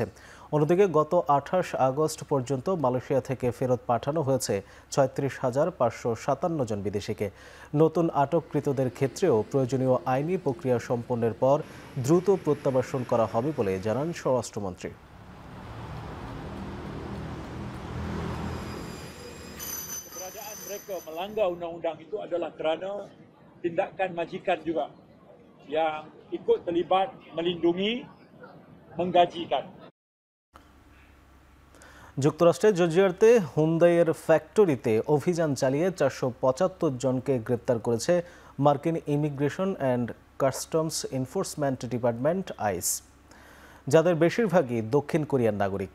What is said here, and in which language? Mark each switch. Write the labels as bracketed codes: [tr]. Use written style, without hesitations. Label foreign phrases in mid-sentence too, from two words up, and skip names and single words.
[bn] অন্যদিকে গত ২৮ আগস্ট পর্যন্ত মালয়েশিয়া থেকে ফেরত পাঠানো হয়েছে ৩৬,৫৫৭ জন বিদেশিকে। নতুন আটককৃতদের ক্ষেত্রেও প্রয়োজনীয় আইনি প্রক্রিয়া সম্পন্নের পর দ্রুত প্রত্যাবাসন করা হবে বলে জানান স্বরাষ্ট্রমন্ত্রী। [ms] Mereka melanggar undang-undang itu adalah kerana tindakan majikan juga yang ikut terlibat melindungi, menggajikan. [bn] যুক্তরাষ্ট্রের জর্জিয়াতে হুন্দাইয়ের ফ্যাক্টরিতে অভিযান চালিয়ে ৪৭৫ জনকে গ্রেপ্তার করেছে মার্কিন ইমিগ্রেশন অ্যান্ড কাস্টমস এনফোর্সমেন্ট ডিপার্টমেন্ট আইস, যাদের বেশিরভাগই দক্ষিণ কোরিয়ার নাগরিক।